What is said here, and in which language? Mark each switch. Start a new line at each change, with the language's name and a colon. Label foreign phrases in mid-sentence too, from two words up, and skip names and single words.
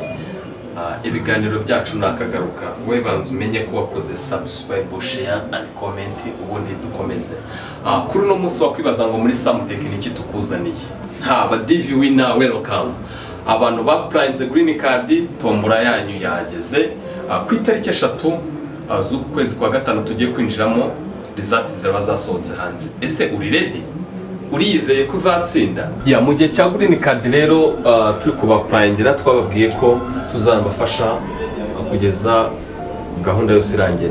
Kinyarwanda: Ibiganiro byacu nakagaruka, we banze umenye ko wakoze subscribe,
English: share and comment,
Kinyarwanda: ubundi dukomeze. Kuri no munsi wakwibaza ngo muri Samtech niki tukuzaniye. Ba
English: DV winner welcome.
Kinyarwanda: Abantu ba applyinze green card, tombora yanyu yageze ku itariki 3 z'ukwezi kwa gatanu tugiye kwinjiramo. Results zaba zasohotse hanze. Ese uri ready? Uriyizeye kuzatsinda? Mu gihe cya green card rero turi kubapplyingira, twababwiye ko tuzabafasha kugeza gahunda yose irangiye.